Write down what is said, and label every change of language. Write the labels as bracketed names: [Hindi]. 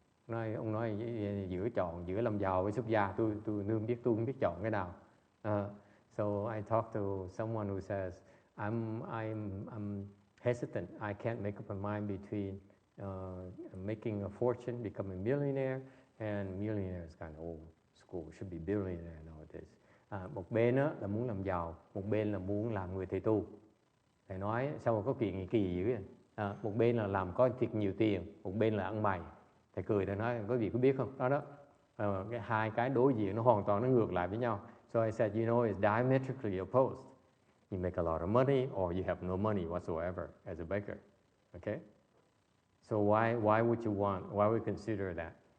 [Vietnamese] Ông nói giữa chọn giữa làm giàu với xuất gia, tôi không biết chọn cái nào. [English] So I talked to someone who says I'm hesitant. I can't make up my mind between making a fortune, becoming a millionaire, and millionaire is kind of old school. Should be billionaire nowadays. [Vietnamese] Một bên đó là muốn làm giàu, một bên là muốn làm người thầy tu. Thầy nói sao mà có chuyện gì kỳ dữ vậy? Một bên là làm có thiệt nhiều tiền, một bên là ăn mày. Thầy cười, thầy nói có vị có biết không? Đó hai cái đối diện nó hoàn toàn nó ngược lại với nhau. [English] So I said, you know, it's diametrically opposed. You make a lot of money or you have no money whatsoever as a beggar. Okay? So why would you consider that?